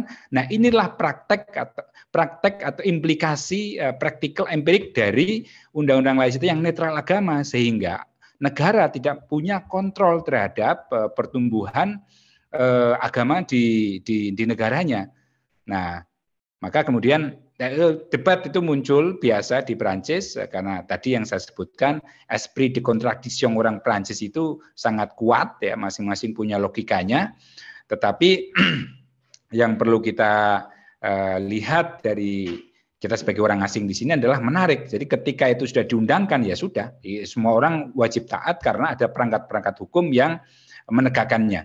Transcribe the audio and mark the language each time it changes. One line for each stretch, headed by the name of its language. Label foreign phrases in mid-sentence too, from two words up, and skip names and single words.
Indonesian: Nah, inilah praktek atau implikasi praktikal empirik dari undang-undang laicity yang netral agama, sehingga negara tidak punya kontrol terhadap pertumbuhan agama di negaranya. Nah, maka kemudian debat itu muncul biasa di Prancis karena tadi yang saya sebutkan
French: esprit de contradiction
Indonesian: orang Prancis itu sangat kuat ya, masing-masing punya logikanya. Tetapi yang perlu kita lihat dari kita sebagai orang asing di sini adalah menarik. Jadi ketika itu sudah diundangkan ya sudah, semua orang wajib taat karena ada perangkat-perangkat hukum yang menegakkannya.